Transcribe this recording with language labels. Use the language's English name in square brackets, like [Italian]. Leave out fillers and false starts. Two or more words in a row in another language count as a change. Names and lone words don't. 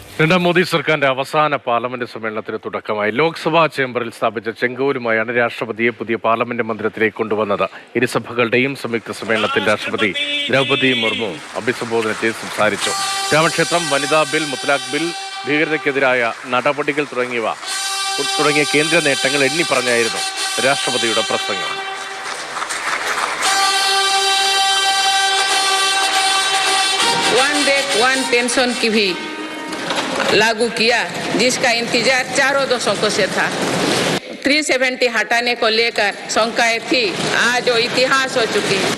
[Malayalam] രണ്ടാം മോദി സർക്കാരിന്റെ അവസാന പാർലമെന്റ് സമ്മേളനത്തിന് തുടക്കമായി. ലോക്സഭാ ചേംബറിൽ സ്ഥാപിച്ച ചെങ്കോലുമായാണ് രാഷ്ട്രപതിയെ പുതിയ പാർലമെന്റ് മന്ദിരത്തിലേക്ക് കൊണ്ടുവന്നത്. ഇരുസഭകളുടെയും സംയുക്ത സമ്മേളനത്തിൽ രാഷ്ട്രപതി ദ്രൗപദി മുർമു അഭിസംബോധന ചെയ്ത് സംസാരിച്ചു. രാമക്ഷേത്രം, വനിതാ ബിൽ, മുത്തലാഖ് ബിൽ, ഭീകരതയ്ക്കെതിരായ നടപടികൾ തുടങ്ങിയ കേന്ദ്ര നേട്ടങ്ങൾ എണ്ണി പറഞ്ഞായിരുന്നു രാഷ്ട്രപതിയുടെ പ്രസംഗം. [Hindi] लागू किया, जिसका इंतजार चारों दशकों से था। 370 हटाने को लेकर शंकाएं थी, आज वो इतिहास हो चुकी है।